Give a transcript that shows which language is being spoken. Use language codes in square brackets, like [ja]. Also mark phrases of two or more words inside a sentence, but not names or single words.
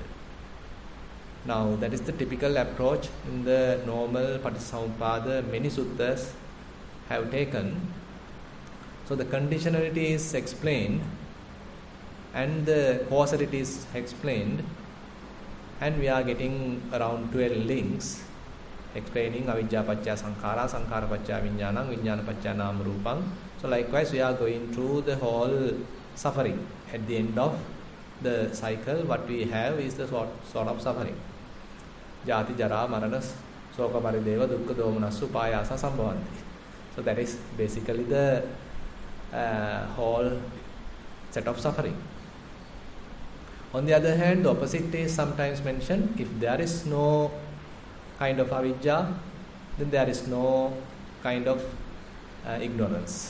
[en] Now, that is the typical approach in the normal Paticcasamuppada many suttas have taken. So the conditionality is explained and the causality is explained, and we are getting around 12 links explaining [pi] avijja paccaya sankhara, sankhara paccaya vijnanam, vijnana paccaya nama rupam. [en] So likewise we are going through the whole suffering. At the end of the cycle, what we have is the sort of suffering. [pi] Jati jara marana soka parideva dukkha domanassu payasa sambhavanti. [en] So that is basically the whole set of suffering. On the other hand, the opposite is sometimes mentioned. If there is no kind of avijja, then there is no kind of ignorance.